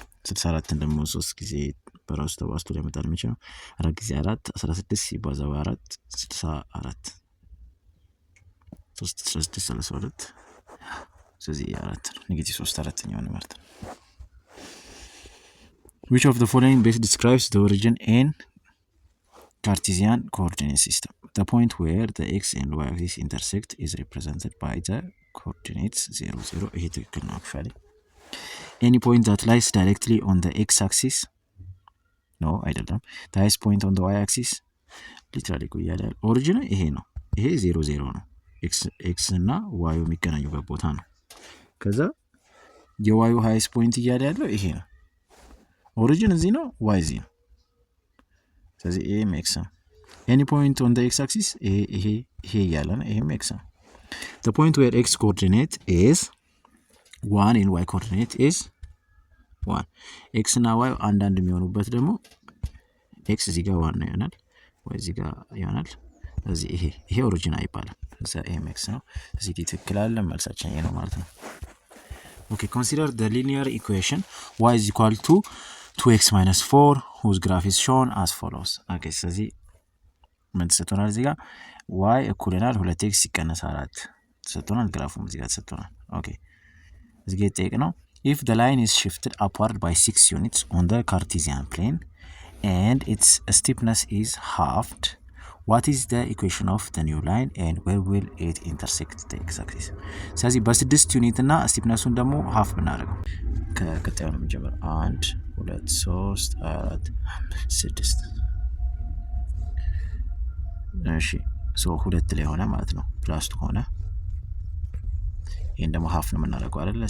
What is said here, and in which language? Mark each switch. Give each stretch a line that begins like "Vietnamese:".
Amharic: 64 ደግሞ 3 ጊዜ በራሱ ተባዝቶ ሊያመጣል የሚችለው 4 ጊዜ 4 16 ሲባዛ በ4 64 3 16 32 ስለዚህ 4 ኔጌቲቭ 3 አራተኛው ነው ማለት ነው።
English: which of the following best describes the origin in Cartesian coordinate system? The point where the x and y axis intersect is represented by the coordinates 0 0
Amharic: ይሄ ትክክል ነው
English: actually. Any point that lies directly on the x-axis? No,
Amharic: አይደለም.
English: The highest point on the y-axis? Literally
Amharic: ቆያለ origin ይሄ ነው። ይሄ 0 0 ነው። x እና y የሚገናኙበት ቦታ ነው። ከዛ የy highest point እያለ ያለው ይሄ ነው። origin እዚህ ነው፣ y እዚህ ነው። ስለዚህ ይሄ x ነው።
English: Any point on the x-axis?
Amharic: ይሄ እያለ ነው። ይሄም x ነው።
English: The point where x coordinate is 1 and y coordinate is 1.
Amharic: x እና y አንዳንድ የሚሆኑበት ደግሞ x እዚህ ጋር 1 ነው ይሆናል፣ y እዚህ ጋር ይሆናል። ስለዚህ ይሄ ኦሪጂን አይባልም። ስለዚህ ይሄ x ነው። ስለዚህ ትክክል አለ፣ መልሳችን ይሄ ነው ማለት ነው።
English: Okay, consider the linear equation y is equal to 2x minus 4 whose graph is shown as follows. Okay,
Amharic: ስለዚህ ምን ተሰጥቶናል? እዚህ ጋር y እኩል ይሆናል 2x ሲቀነስ 4 ተሰጥቶናል። ግራፉም እዚህ ጋር ተሰጥቶናል። ኦኬ እዚህ ጋር የተጠየቅነው
English: if the line is shifted upward by 6 units on the Cartesian plane and its steepness is halved, what is the equation of the new line and where will it intersect the x-axis?
Amharic: ስለዚህ በ6 ዩኒት እና ስቲፕነሱን ደግሞ half ብናደርገው ከቀጣዩ ነው የሚጀምረው 1 2 3 4 6 እሺ ሶ 2 ላይ ሆነ ማለት ነው ፕላስ ሆነ። ይሄን ደግሞ half ነው የምናደርገው አይደለ?